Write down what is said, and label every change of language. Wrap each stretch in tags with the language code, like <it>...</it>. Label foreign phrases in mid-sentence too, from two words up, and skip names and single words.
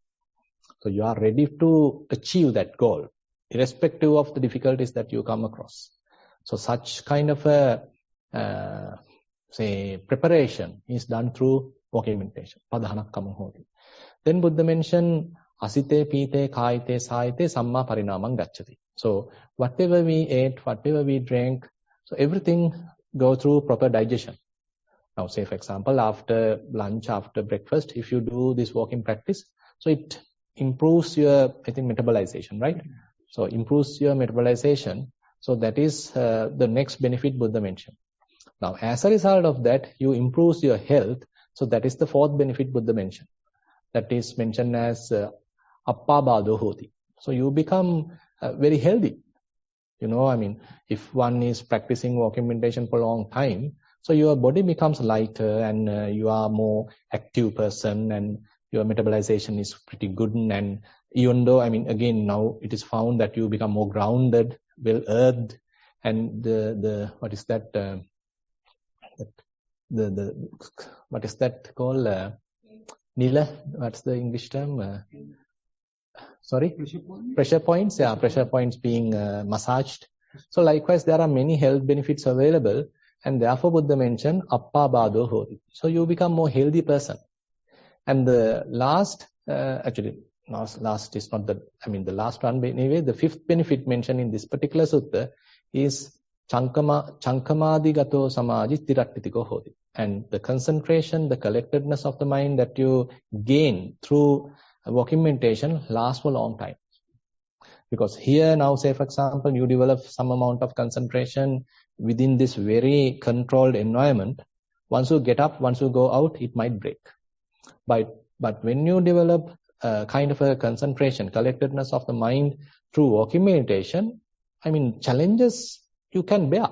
<en>So you are ready to achieve that goal, irrespective of the difficulties that you come across. So such kind of a, preparation is done through walking meditation. Then Buddha mentioned,</en> <pi>asite, pite, kaite, saite, samma parinamang gacchati.</pi> <en>So whatever we ate, whatever we drank, so everything go through proper digestion. Now say for example, after lunch, after breakfast, if you do this walking practice, so it improves your, metabolization, right? So improves your metabolization. So that is the next benefit Buddha mentioned. Now as a result of that, you improves your health. So that is the fourth benefit Buddha mentioned. That is mentioned as</en> <pi>appabado hoti.</pi> <en>So you become very healthy. If one is practicing walking meditation for a long time, so your body becomes lighter and you are more active person and your metabolization is pretty good. And even though, again, now it is found that you become more grounded, well earthed, and what is that called? Nila, what's the English term? Sorry? Pressure points. Yeah, pressure points being massaged. So likewise, there are many health benefits available, and therefore Buddha mentioned</en> <pi>appabado hoti.</pi> <en>So you become more healthy person. And the last, last is not the last one, but anyway, the fifth benefit mentioned in this particular sutta is</en> <pi>chankamadi gato samaji tirattitiko hoti.</pi> <en>And the concentration, the collectedness of the mind that you gain through walking meditation lasts for a long time. Because here now, say for example, you develop some amount of concentration within this very controlled environment. Once you get up, once you go out, it might break. But when you develop kind of a concentration, collectedness of the mind through walking meditation, challenges you can bear.</en>